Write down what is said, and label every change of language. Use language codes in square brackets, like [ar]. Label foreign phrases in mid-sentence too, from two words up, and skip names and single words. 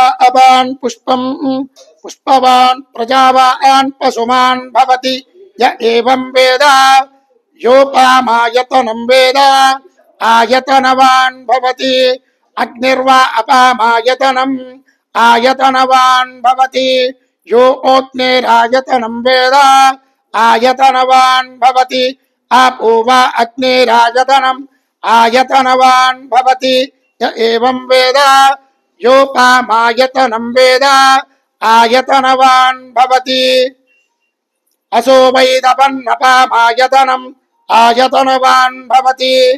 [sa] అపాన్ పుష్పం పుష్పవాన్ ప్రజావాన్ పశుమాన్ భవతి య ఏవం వేద యోపామాయతనం వేద ఆయతనవాన్ భవతి అగ్నిర్వా అపామాయతనం ఆయతనవాన్ భవతి యో అగ్నిరాయతనం వేద ఆయతనవాన్ భవతి आपो वा अग्निरायतनम् आयतनवान् भवति य एवं वेद योपामायतनं वेद आयतनवान् भवति असो वैदपन्नपामायतनम् आयतनवान् भवति